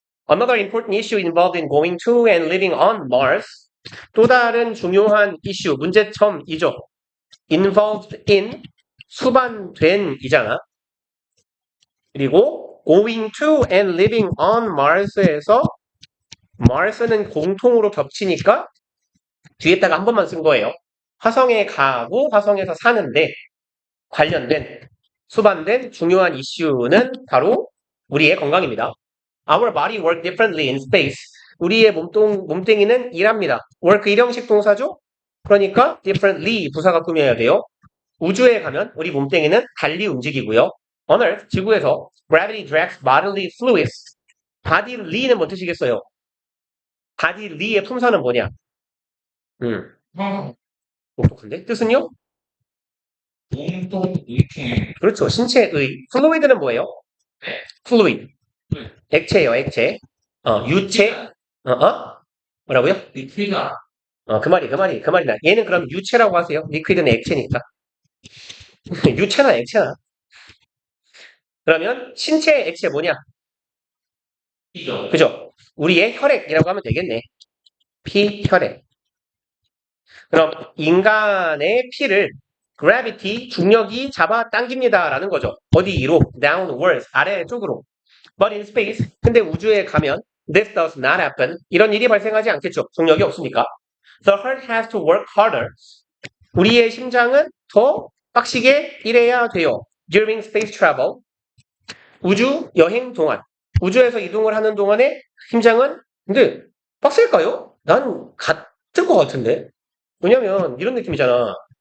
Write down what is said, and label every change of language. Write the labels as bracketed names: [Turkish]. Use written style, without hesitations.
[English] Another important issue involved in going to and living on Mars. [Korean] 또 다른 중요한 이슈, 문제점이죠. [English] Involved in, [Korean] 수반된 이잖아. 그리고 [English] going to and living on Mars [Korean] 에서 Mars는 공통으로 겹치니까 뒤에다가 한 번만 쓴 거예요. 화성에 가고 화성에서 사는데 관련된 수반된 중요한 이슈는 바로 우리의 건강입니다. [English] Our body work differently in space. [Korean] 우리의 몸뚱이는 일합니다. work 일형식 동사죠? 그러니까 differently 부사가 꾸며야 돼요. 우주에 가면 우리 몸뚱이는 달리 움직이고요. [English] On Earth, [Korean] 지구에서 [English] gravity drags bodily fluids. [Korean] bodyly는 뭔 뜻이겠어요? bodyly의 품사는 뭐냐? 형, 똑똑한데? 뜻은요? 몸통 일통. 그렇죠. 신체의. fluid는 뭐예요? fluid. 액체예요, 액체. 유체. 뭐라고요? 리퀴다. 그 말이다. 얘는 그럼 유체라고 하세요. 리퀴드는 액체니까. 유체나 액체나. 그러면 신체의 액체 뭐냐? 이죠. 그죠? 우리의 혈액이라고 하면 되겠네. 피, 혈액. 그럼 인간의 피를 gravity, 중력이 잡아 당깁니다라는 거죠. 어디로? downwards, 아래쪽으로. [English] But in space, [Korean] 근데 우주에 가면 [English] this does not happen. [Korean] 이런 일이 발생하지 않겠죠. 중력이 없으니까. [English] The heart has to work harder. [Korean] 우리의 심장은 더 빡시게 일해야 돼요. During space travel, 우주 여행 동안, 우주에서 이동을 하는 동안에 심장은 근데 빡셀까요? 난 같을 것 같은데. 왜냐면 이런 느낌이잖아.